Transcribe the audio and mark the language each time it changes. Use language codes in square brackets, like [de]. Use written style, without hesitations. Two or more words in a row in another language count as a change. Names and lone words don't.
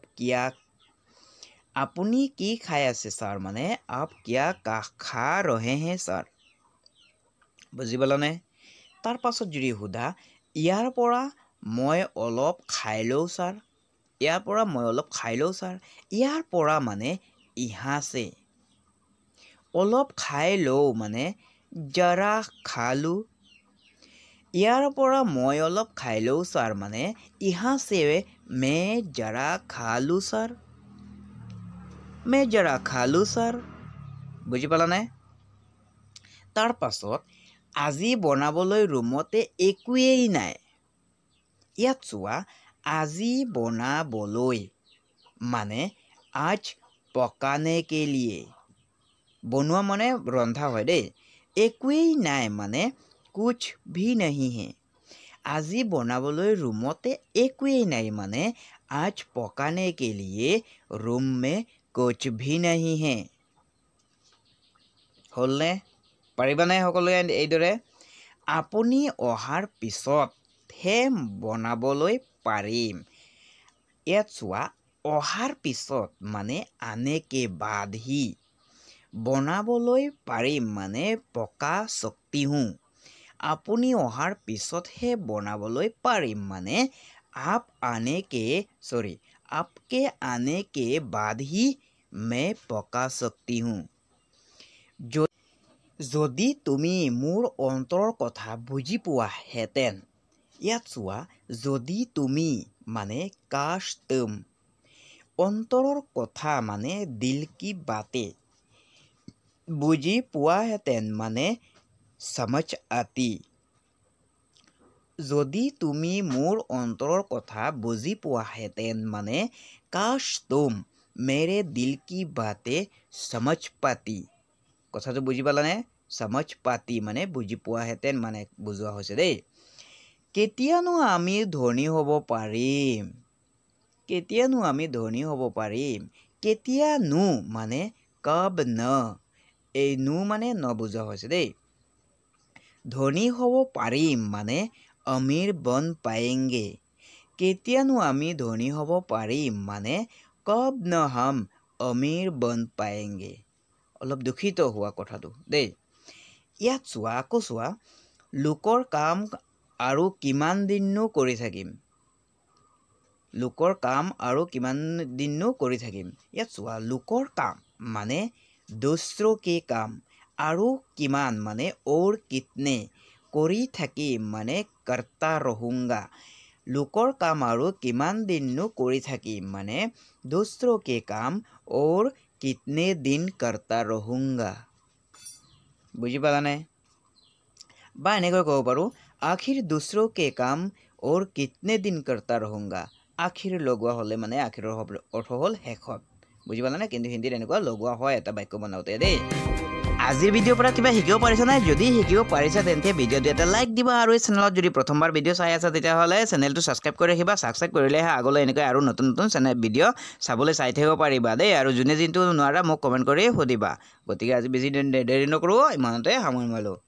[as] क्या আপুনি কি খাই আছে স্যাৰ মানে [hi] आप क्या खा रहे हैं सर [as] বুজি পালানে তাৰ পাছত যদি সোধা ইয়াৰ পৰা মই অলপ খাই লওঁ স্যাৰ ইয়াৰ পৰা মই অলপ খাই লওঁ স্যাৰ ইয়াৰ পৰা মানে [hi] यहाँ से [as] অলপ খাই লওঁ মানে [hi] जरा खा लूँ [as] ইয়াৰ পৰা মই অলপ খাই লওঁ স্যাৰ মানে [hi] यहाँ से मैं जरा खा लूँ सर मैं जरा खा लूँ सर [as] বুজি পালানে তাৰ পাছত আজি বনাবলৈ ৰুমতে একোৱেই নাই ইয়াত চোৱা আজি বনাবলৈ মানে [hi] आज पकाने के लिए [as] বনোৱা মানে ৰন্ধা হয় দেই একোৱেই নাই মানে [hi] कुछ भी नहीं है [as] আজি বনাবলৈ ৰুমতে একোৱেই নাই মানে [hi] आज पकाने के लिए रूम में कुछ भी नहीं है [as] হলনে পাৰিবানে সকলোৱে এইদৰে আপুনি অহাৰ পিছতহে বনাবলৈ পাৰিম ইয়াত চোৱা অহাৰ পিছত মানে [hi] आने के बाद ही [as] বনাবলৈ পাৰিম মানে [hi] पका शक्ति हूँ [as] আপুনি অহাৰ পিছতহে বনাবলৈ পাৰিম মানে [hi] आपके आने के बाद ही मैं पका सकती हूँ [as] যদি তুমি মোৰ অন্তৰৰ কথা বুজি পোৱাহেঁতেন ইয়াত চোৱা যদি তুমি মানে [hi] काश तुम [as] অন্তৰৰ কথা মানে [hi] दिल की बातें [as] বুজি পোৱাহেঁতেন মানে [hi] समझ आती [as] যদি তুমি মোৰ অন্তৰৰ কথা বুজি পোৱাহেঁতেন মানে [hi] काश तुम मेरे दिल की बातें समझ पाती [as] কথাটো বুজি পালানে [hi] समझ पाती [as] মানে বুজি পোৱাহেঁতেন মানে বুজোৱা হৈছে দেই কেতিয়ানো আমি ধনী হ'ব পাৰিম কেতিয়ানো মানে [hi] कब न [as] এই নো মানে ন বুজোৱা হৈছে দেই ধনী হ'ব পাৰিম মানে [hi] अमीर बन पाएंगे [as] কেতিয়ানো আমি ধনী হ'ব পাৰিম মানে [hi] कब न हम अमीर बन पाएंगे [as] অলপ দুখিত হোৱা কথাটো দেই ইয়াত চোৱা আকৌ চোৱা লোকৰ কাম আৰু কিমান দিননো কৰি থাকিম ইয়াত চোৱা লোকৰ কাম মানে [hi] दूसरों के काम [as] আৰু কিমান মানে [hi] और कितने [as] কৰি থাকিম মানে [hi] करता रहूंगा [as] লোকৰ কাম আৰু কিমান দিননো কৰি থাকিম মানে [hi] दूसरों के काम और कितने दिन करता रहूंगा [as] বুজি পালানে বা এনেকৈ ক'ব পাৰোঁ [hi] आखिर दूसरों के काम और कितने दिन करता रहूंगा आखिर [as] লগোৱা হ'লে মানে আখিৰৰ অৰ্থ হ'ল শেষত বুজি পালানে কিন্তু হিন্দীত এনেকুৱা লগোৱা হয় এটা বাক্য বনাওঁতে দেই আজিৰ ভিডিঅ'ৰ পৰা কিবা শিকিব পাৰিছা নাই যদি শিকিব পাৰিছা তেন্তে ভিডিঅ'টো এটা লাইক দিবা আৰু এই চেনেলত যদি প্ৰথমবাৰ ভিডিঅ' চাই আছা তেতিয়াহ'লে চেনেলটো ছাবস্ক্ৰাইব কৰি ৰাখিবা ছাবস্ক্ৰাইব কৰিলেহে আগলৈ এনেকৈ আৰু নতুন নতুন চেনেল ভিডিঅ' চাবলৈ চাই থাকিব পাৰিবা দেই আৰু যোনে যোনটো নোৱাৰা মোক কমেণ্ট কৰি সুধিবা গতিকে আজি বেছি দেৰি নকৰোঁ ইমানতে সামৰি মাৰিলোঁ